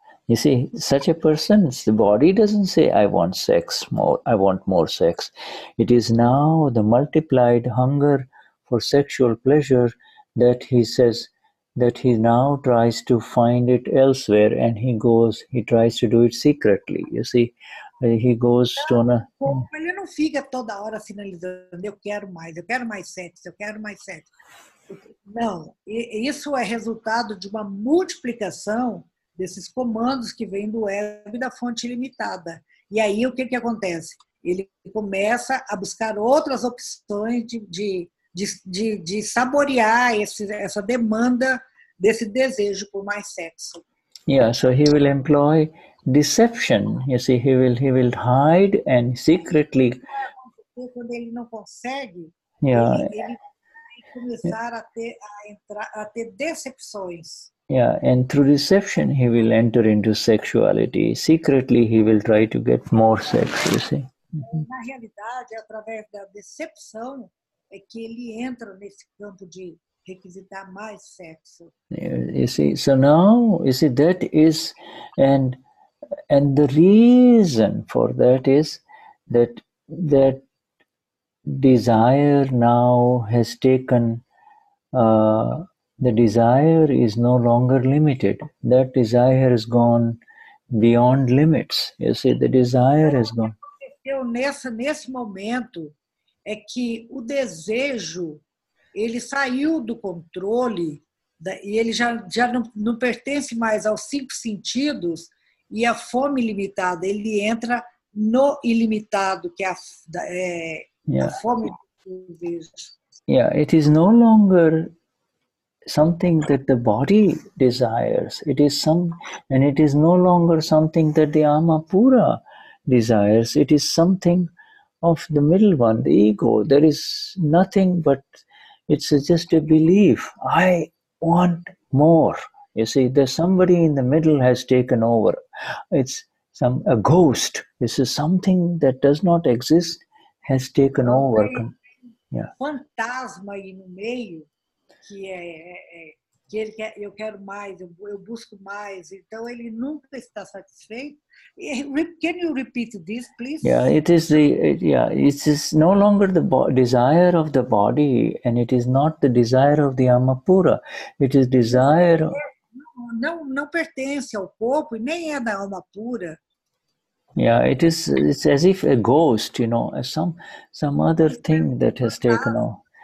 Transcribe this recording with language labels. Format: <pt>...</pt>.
<en>You see, such a person's body doesn't say, I want sex more, I want more sex. It is now the multiplied hunger for sexual pleasure that he says, that he now tries to find it elsewhere, and he tries to do it secretly. You see, he goes to...</en> <pt>Ele não fica toda hora finalizando, eu quero mais sexo, eu quero mais sexo. Não, isso é resultado de uma multiplicação desses comandos que vêm do ego e da fonte ilimitada. E aí o que acontece? Ele começa a buscar outras opções de saborear essa demanda desse desejo por mais sexo.</pt> <en>Yeah, so he will employ deception. You see, he will hide and secretly...</en> <pt>Quando ele não consegue, ele vai começar a ter decepções.</pt> <en>Yeah, and through deception, he will enter into sexuality. Secretly, he will try to get more sex, you see.</en> <pt>Na realidade, através da decepção, é que ele entra nesse campo de requisitar mais sexo.</pt> <en>You see, so now, you see, that is, and the reason for that is that desire now has taken... the desire is no longer limited. That desire has gone beyond limits. You see, the desire has gone.</en> <pt>Nesse momento é que o desejo ele saiu do controle e ele já não pertence mais aos 5 sentidos e a fome ilimitada. Ele entra no ilimitado, que é a fome do desejo.</pt> <en>Yeah, it is no longer something that the body desires. It is no longer something that the Amapura desires. It is something of the middle one, the ego. There is nothing but it's just a belief. I want more. You see, there's somebody in the middle has taken over. It's a ghost. This is something that does not exist, has taken over. Yeah.</en> <pt>Fantasma aí no meio, que ele quer, eu quero mais, eu busco mais, então ele nunca está satisfeito.</pt> <en>Can you repeat this, please? Yeah, it is no longer the desire of the body, and it is not the desire of the Amapura. It is desire.</en> <pt>Não pertence ao corpo e nem é da alma pura.</pt> <en>Yeah, it's as if a ghost, some other thing that has taken over.</en>